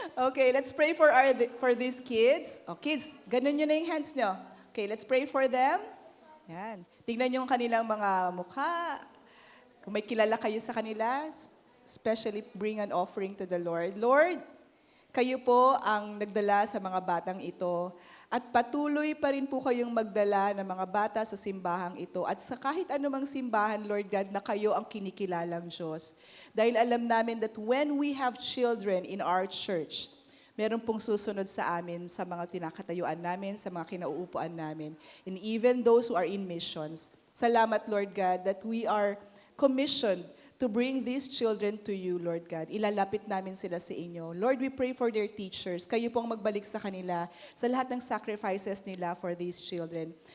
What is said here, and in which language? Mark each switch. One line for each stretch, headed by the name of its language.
English: Okay, let's pray for these kids. Oh, kids,
Filipino: ganun nyo na yung
English: hands nyo. Okay, let's pray for them. Yan.
Filipino: Tingnan nyo ang kanilang mga mukha. Kung may kilala kayo sa kanila,
English: especially bring an offering to the Lord.
Filipino: Lord, kayo po ang nagdala sa mga batang ito. At patuloy pa rin po kayong magdala ng mga bata sa simbahang ito. At sa kahit anumang simbahan, Lord God, na kayo ang kinikilalang Diyos. Dahil alam namin
English: that when we have children in our church,
Filipino: meron pong susunod sa amin, sa mga tinakatayuan namin, sa mga kinauupuan namin.
English: And even those who are in missions.
Filipino: Salamat,
English: Lord God, that we are commissioned to bring these children to you, Lord God.
Filipino: Ilalapit namin sila sa inyo.
English: Lord, we pray for their teachers.
Filipino: Kayo pong magbalik sa kanila sa lahat ng sacrifices nila
English: for these children.